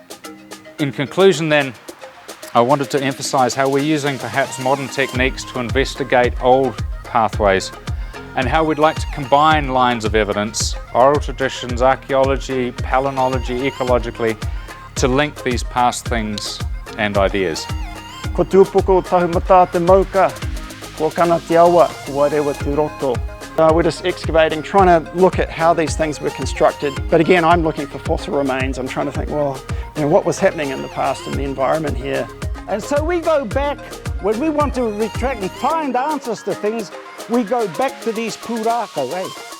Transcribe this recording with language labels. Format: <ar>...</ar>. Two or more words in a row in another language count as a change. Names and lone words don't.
<en>In conclusion then, I wanted to emphasise how we're using perhaps modern techniques to investigate old pathways and how we'd like to combine lines of evidence, oral traditions, archaeology, palynology, ecologically, to link these past things and ideas.</en> <mi>Ko tūpoko tahumata te mauka, ko kana te awa, ko warewa tu roto.</mi> <en>We're just excavating, trying to look at how these things were constructed. But again, I'm looking for fossil remains. I'm trying to think, well, what was happening in the past in the environment here. And so we go back, when we want to retract and find answers to things, we go back to these pūrākau, eh?</en>